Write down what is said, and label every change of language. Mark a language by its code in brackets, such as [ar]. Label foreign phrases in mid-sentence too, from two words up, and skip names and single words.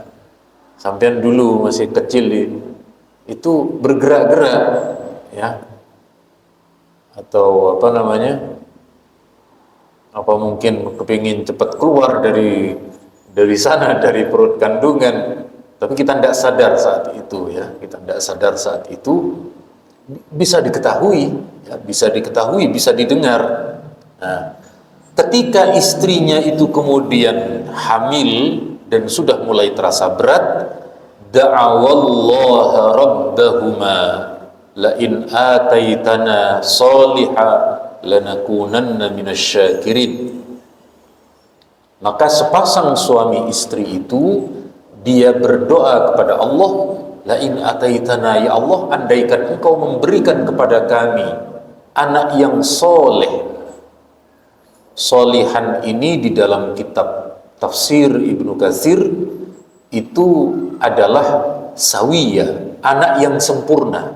[id] Sampean dulu masih kecil itu bergerak-gerak, ya, atau apa mungkin kepingin cepat keluar dari sana, dari perut kandungan, tapi kita tidak sadar saat itu, ya, kita tidak sadar saat itu. Bisa diketahui, ya, bisa didengar. Nah, ketika istrinya itu kemudian hamil dan sudah mulai terasa berat, [ar] دعوا الله ربهما لئن آتيتنا صالحا لنكونن من الشاكرين. [id] Maka sepasang suami istri itu dia berdoa kepada Allah, [ar] لئن آتيتنا, [id] ya Allah, andaikan engkau memberikan kepada kami anak yang soleh. Solihan ini di dalam kitab tafsir Ibnu Katsir itu adalah sawiyah, anak yang sempurna.